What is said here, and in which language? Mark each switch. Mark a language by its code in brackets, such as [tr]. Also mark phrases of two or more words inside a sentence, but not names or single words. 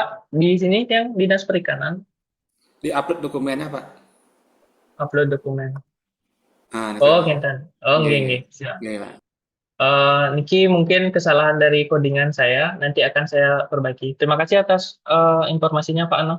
[id] Di sini yang Dinas Perikanan Di upload dokumennya Pak. upload dokumen. [ban] Ah nike Oh, [id] Pak. [ban] kinten. Oh, Nggih nggih, nggih. nggih. Siap. Nggih Pak. [id] Niki mungkin kesalahan dari codingan saya. Nanti akan saya perbaiki. Terima kasih atas informasinya Pak Anam.